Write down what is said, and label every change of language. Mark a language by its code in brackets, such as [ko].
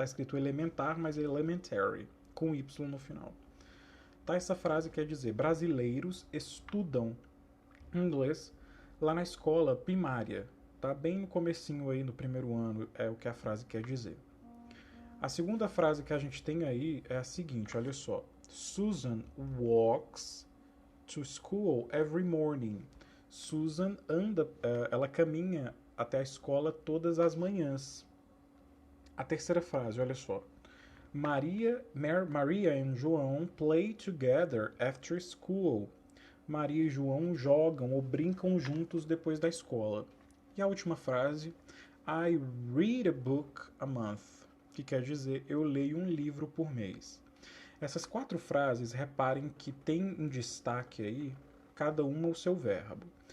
[pt] Tá escrito elementar, mas é elementary, com Y no final. Tá? Essa frase quer dizer: brasileiros estudam inglês lá na escola primária, tá? Bem no comecinho aí, no primeiro ano, é o que a frase quer dizer. A segunda frase que a gente tem aí é a seguinte, olha só. [en] Susan walks to school every morning. [pt] Susan anda, ela caminha até a escola todas as manhãs. A terceira frase, olha só. [en] Maria e João play together after school. [pt] Maria e João jogam ou brincam juntos depois da escola. E a última frase, [en] I read a book a month, [pt] que quer dizer eu leio um livro por mês. Essas quatro frases, reparem que tem em destaque aí cada uma o seu verbo.